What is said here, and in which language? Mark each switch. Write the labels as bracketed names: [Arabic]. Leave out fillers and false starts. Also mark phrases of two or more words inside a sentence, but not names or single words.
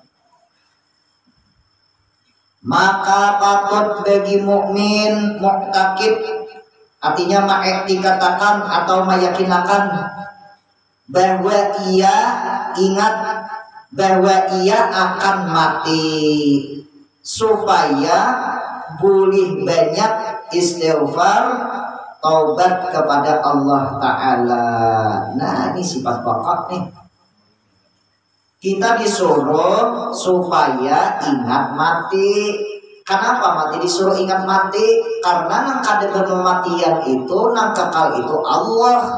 [Indonesian] Maka patut bagi mukmin mu'taqid artinya dikatakan atau meyakinakan bahwa ia ingat bahwa ia akan mati supaya boleh banyak istighfar taubat kepada Allah Ta'ala. Nah ini sifat pokok nih. Kita disuruh supaya ingat mati. Kenapa mati disuruh ingat mati? Karena nang kada kematian itu nang kekal itu Allah.